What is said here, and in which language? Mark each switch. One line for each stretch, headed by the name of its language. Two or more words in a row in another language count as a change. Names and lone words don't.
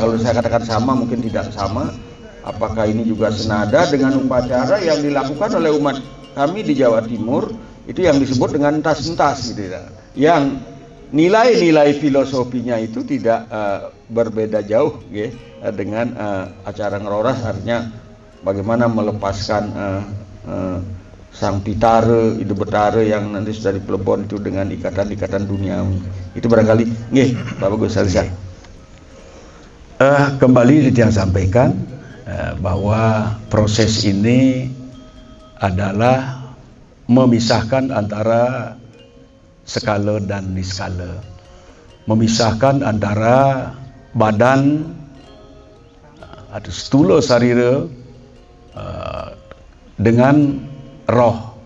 Indonesian: Kalau saya katakan sama, mungkin tidak sama. Apakah ini juga senada dengan upacara yang dilakukan oleh umat kami di Jawa Timur, itu yang disebut dengan entas-entas gitu ya, yang nilai-nilai filosofinya itu tidak berbeda jauh ya, dengan acara ngeroras, artinya bagaimana melepaskan sang pitare, ide betare yang nanti sudah di Pelebon itu dengan ikatan-ikatan duniawi. Itu barangkali nggih, Bapak Gus Alizar. Kembali yang sampaikan bahwa proses ini adalah memisahkan antara skala dan niskala, memisahkan antara badan atau stula sarira dengan roh.